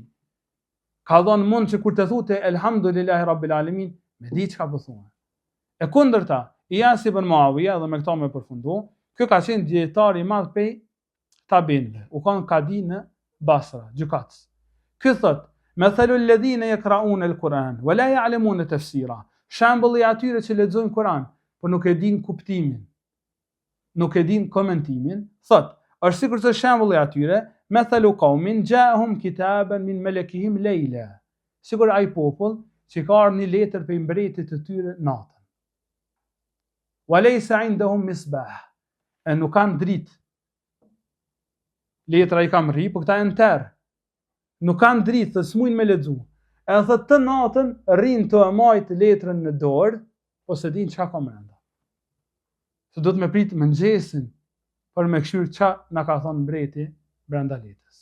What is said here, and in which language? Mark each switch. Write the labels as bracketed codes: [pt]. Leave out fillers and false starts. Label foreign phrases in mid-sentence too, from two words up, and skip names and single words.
[sq] Ka dhënë mund që kur të thotë [ar] الحمد لله رب العالمين, [sq] me di çka po thonë. E kundërta, Iyas ibn Muawiya, dhe me këta me përfundu, kjo ka qenë dietar i madh pej tabinëve. U kanë kadi në Basra, gjykatës. Ky thot: [ar] "مثل الذين يقرؤون القرآن ولا يعلمون تفسيرا." [sq] Shembulli i atyre që lexojnë Kur'an, por nuk e din kuptimin, nuk e din komentimin, thot: është sikur të shembulli i atyre, [ar] مثل قوم جاءهم كتابا من ملكهم ليلا. [sq] Sikur ai popull që ka ardhur një letër prej mbretit të tyre natën. [ar] وليس عندهم مصباح. [sq] E nuk kanë dritë. Letra i kam rri, por këta janë terë. Nuk kanë dritë, të smujnë me lexu. E thot të natën rrin të e majtë letrën në dorë, ose din çka ka brenda. Se do të me prit mëngjesin për me këshyr çka na ka thonë mbreti brenda letrës.